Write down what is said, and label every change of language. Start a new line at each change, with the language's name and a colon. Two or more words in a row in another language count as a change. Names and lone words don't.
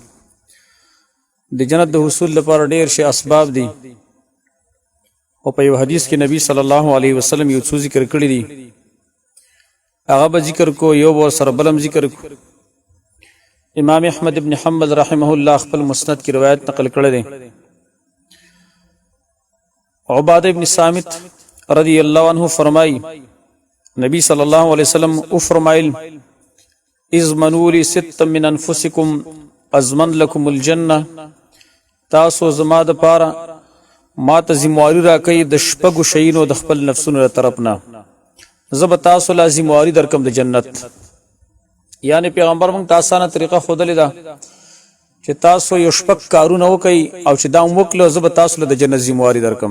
Pashto: د جنت د حصول لپاره ډېر شي اسباب دي، او په یو حدیث کې نبی
Arabic: صلی الله علیه وسلم
Pashto: یو څو ذکر کړی دي، هغه به ذکر کو، یو به سره بلم ذکر کو. امام احمد ابن حنبل
Arabic: رحمه الله
Pashto: خپل مسند کی روایت نقل کړی دی. عباده ابن صامت
Arabic: رضی الله عنه
Pashto: فرمای نبی
Arabic: صلی الله علیه وسلم
Pashto: او فرمایل
Arabic: اضمنوا لي ست من انفسکم ازمن لكم الجنه،
Pashto: تاسو زما د پاره ما ته ذمہواری راکړئ د شپږو شیانو د خپل نفسونو له طرف نه، زه به تاسو له ذمہواری درکم د جنت. یعنی پیغمبر موږ ته اسانه طریقه ښودلې ده چې تاسو یو شپږ کارونه وکئ او چې دا وکړو زه به تاسو له د جنت ذمہواری درکم.